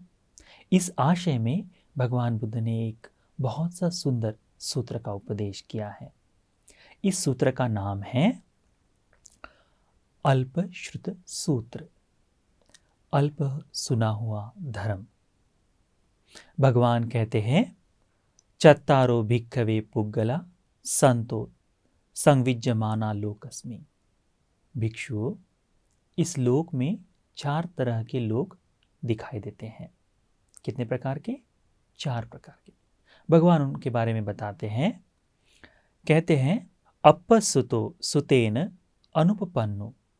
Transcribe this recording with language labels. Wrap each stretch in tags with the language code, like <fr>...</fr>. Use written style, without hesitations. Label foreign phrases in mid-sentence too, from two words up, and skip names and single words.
<hi>इस आशय में भगवान बुद्ध ने एक बहुत सा सुंदर सूत्र का उपदेश किया है। इस सूत्र का नाम है अल्पश्रुत सूत्र, अल्प सुना हुआ धर्म। भगवान कहते हैं,</hi> <pi>चत्तारो भिक्खवे पुग्गला संतो संविज्यमाना लोकस्मि।</pi> <hi>भिक्षुओं, इस लोक में 4 तरह के लोग दिखाई देते हैं। कितने प्रकार के? 4 प्रकार के। भगवान उनके बारे में बताते हैं, कहते हैं,</hi> <pi>अपसुतो सुतेन अनुपपन्नो।</pi>